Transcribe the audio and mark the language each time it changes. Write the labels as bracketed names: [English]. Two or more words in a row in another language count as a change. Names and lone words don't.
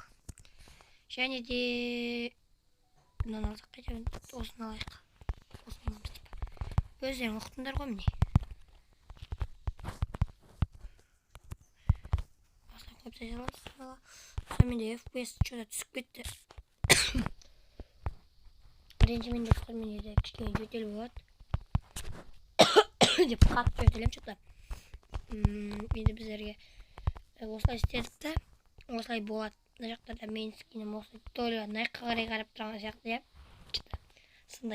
[Kazakh] Және де мынаны алсақ қайтемін. Осыны алайық. Өздерің ұқтыңдар ғой міне. Осылай қойып тастаймыз. Сонымен де FPS что-то түсіп кетті. Ренжімен достар, менде де кішкене жөтел болады. Деп қатты жөтелем что-то. Енді біздерге осылай істедік та, осылай болады. Мына жақтарда менің скинім осылай толы наяққа қарай қарап тұрған сияқты, сондай.